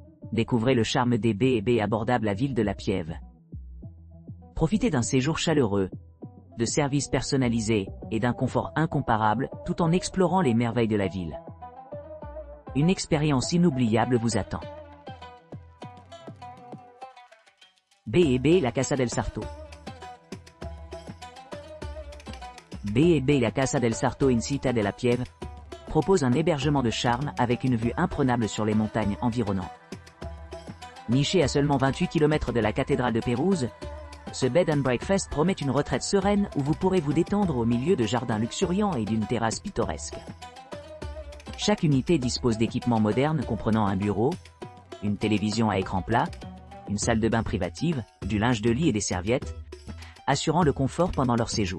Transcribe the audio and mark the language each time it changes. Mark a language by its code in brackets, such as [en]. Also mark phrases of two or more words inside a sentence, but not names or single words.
[fr] Découvrez le charme des B&B abordables à Ville de la Piève. Profitez d'un séjour chaleureux, de services personnalisés et d'un confort incomparable tout en explorant les merveilles de la ville. Une expérience inoubliable vous attend. B&B La Casa del Sarto. B&B La Casa del Sarto in Città della Pieve propose un hébergement de charme avec une vue imprenable sur les montagnes environnantes. Niché à seulement 28 km de la cathédrale de Pérouse, ce [en] bed and breakfast [fr] promet une retraite sereine où vous pourrez vous détendre au milieu de jardins luxuriants et d'une terrasse pittoresque. Chaque unité dispose d'équipements modernes comprenant un bureau, une télévision à écran plat, une salle de bain privative, du linge de lit et des serviettes, assurant le confort pendant leur séjour.